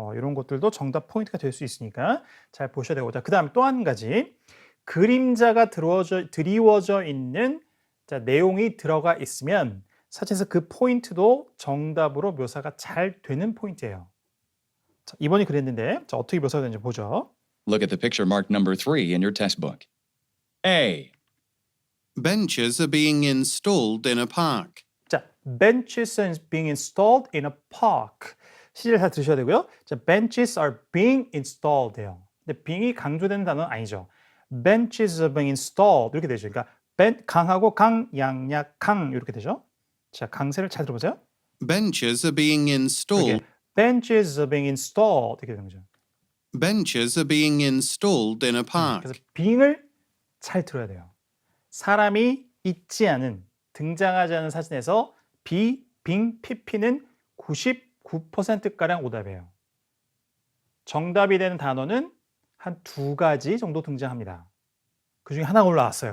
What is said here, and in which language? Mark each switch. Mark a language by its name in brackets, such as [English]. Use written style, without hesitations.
[Korean] 이런 것들도 정답 포인트가 될 수 있으니까 잘 보셔야 되고 자 그다음에 또 한 가지 그림자가 드리워져 있는 자, 내용이 들어가 있으면 사실에서 그 포인트도 정답으로 묘사가 잘 되는 포인트예요. 자, 이번이 그랬는데 자, 어떻게 묘사가 되는지 보죠. [English] Look at the picture marked number 3 in your test book. A. Benches are being installed in a park. 자, benches are being installed in a park. [Korean] 시제를 다 들으셔야 되고요. [English] 자, benches are being installed,예요. [Korean] 근데 being이 강조되는 단어는 아니죠. [English] benches are being installed [Korean] 이렇게 되죠. 그러니까 강하고 강, 양약, 강 이렇게 되죠. 자, 강세를 잘 들어보세요. [English] Benches are being installed. [Korean] 이렇게 [English] benches are being installed [Korean] 이렇게 되는 거죠. [English] Benches are being installed in a park. [Korean] 그래서 being을 잘 들어야 돼요. 사람이 있지 않은 등장하지 않은 사진에서 be, being, pp는 99%가량 오답이에요. 정답이 되는 단어는 한 2가지 정도 등장합니다. 그중에 하나 올라왔어요.